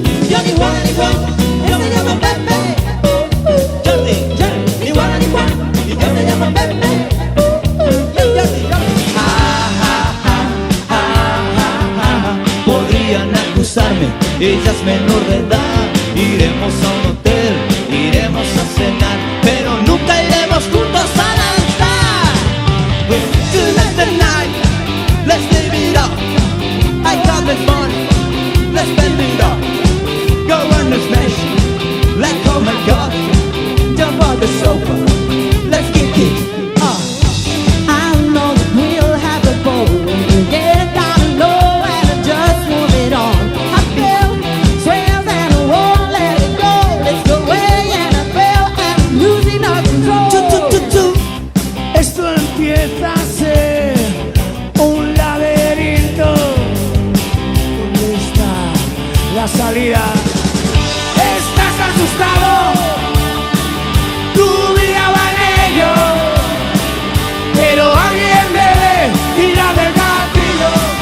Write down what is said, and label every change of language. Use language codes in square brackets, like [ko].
[es] Johnny Juan, él se llama Pepe. Johnny, ni Juan, y él se llama Pepe. Podrían acusarme, ella es menor de edad. Iremos a un hotel, iremos a cenar, pero nunca iremos juntos a danzar. [en] Tonight's the night, let's live it up. I got the money, let's spend it up. Go on the smash, like oh my god. Jump on the sofa, let's kick it up. I know that we'll have a ball. Get down low and just move it on. I feel swells and I won't let it go. Let's go away and I feel I'm losing our control. [es] Esto empieza a ser un laberinto. ¿Dónde está la salida? ¿Estás asustado? Tu vida va en ello, pero alguien debe ir a del gatillo.